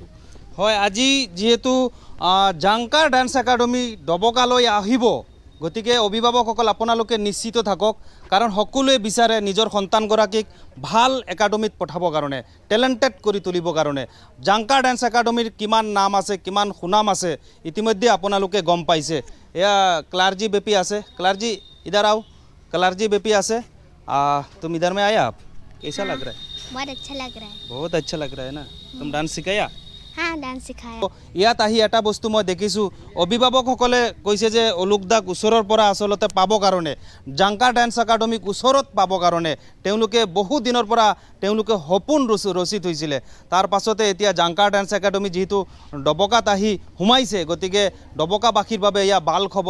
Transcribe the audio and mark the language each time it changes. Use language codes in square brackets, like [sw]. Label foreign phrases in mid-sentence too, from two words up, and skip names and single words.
[as] হয়, আজি যিহেতু জাংকাৰ ডান্স একাডেমি ডবকালৈ আহিব, গতিকে অভিভাৱকসকল আপোনালোকে নিশ্চিত থাকক, কাৰণ সকলোৱে বিচাৰে নিজৰ সন্তানগৰাকীক ভাল একাডেমিত পঠাবৰ কাৰণে, টেলেণ্টেড কৰি তুলিবৰ কাৰণে। জাংকাৰ ডান্স একাডেমিৰ কিমান নাম আছে, কিমান সুনাম আছে ইতিমধ্যে আপোনালোকে গম পাইছে। এয়া क्लार्जी बेपी আছে। क्लार्जी [hi] इधर आओ। [as] क्लार्जी बेपी আছে। [hi] तुम इधर में आया, आप कैसा लग रहा है? बहुत अच्छा लग रहा है। बहुत अच्छा लग रहा है ना। तुम डांस सिखाया? हाँ, डांस सिखाया। [as] ইয়াত আহি এটা বস্তু মই দেখিছোঁ, অভিভাৱকসকলে কৈছে যে অলোক দাক ওচৰৰ পৰা আচলতে পাবৰ কাৰণে, জাংকাৰ ডান্স একাডেমিক ওচৰত পাবৰ কাৰণে তেওঁলোকে বহু দিনৰ পৰা তেওঁলোকে সপোন ৰচি থৈছিলে। তাৰ পাছতে এতিয়া জাংকাৰ ডান্স একাডেমি যিহেতু ডবকাত আহি সোমাইছে, গতিকে ডবকাবাসীৰ বাবে এয়া ভাল খবৰ।